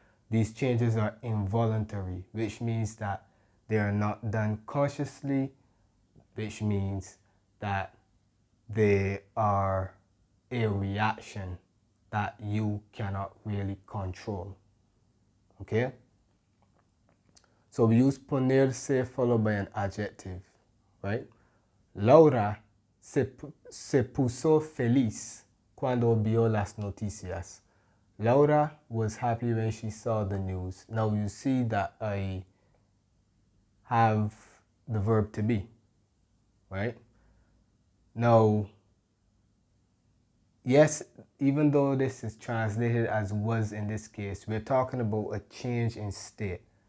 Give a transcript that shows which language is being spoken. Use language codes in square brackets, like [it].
[en] These changes are involuntary, which means that they are not done consciously, which means that they are a reaction that you cannot really control. Okay? So we use ponerse followed by an adjective, right? [es] Laura se puso feliz cuando vio las noticias. [en] Laura was happy when she saw the news. Now you see that I have the verb to be, right? Now, yes, even though this is translated as was in this case, we're talking about a change in state.